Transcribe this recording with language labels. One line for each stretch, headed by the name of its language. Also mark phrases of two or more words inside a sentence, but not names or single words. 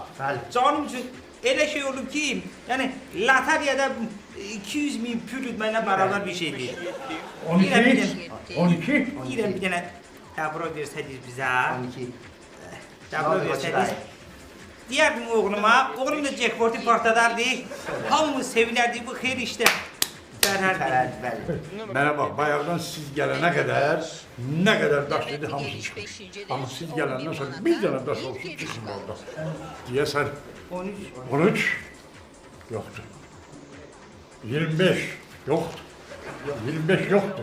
Azerbaijani: Canım üçün elə şey olub ki, yəni latariyada 200.000 pül ütməklə bərabər bir şey deyil. 12 12 Deyirəm bir dənə təbro versəydiniz bizə. 12. Təbro versəydiniz. Deyərdim oğluma, oğlum da jackpot'u partladardı. Hamımız sevilərdik bu xeyir işdə. Fərərdi.
Turkish: Bana bak bayağıdan siz gelene kadar ne kadar daş dedi hamısı çıkmış. Ama siz gelenden sonra bir tane daş olsun çıksın orada. Diye sen 13. 13 yoktu. 25 yoktu. 25 yoktu.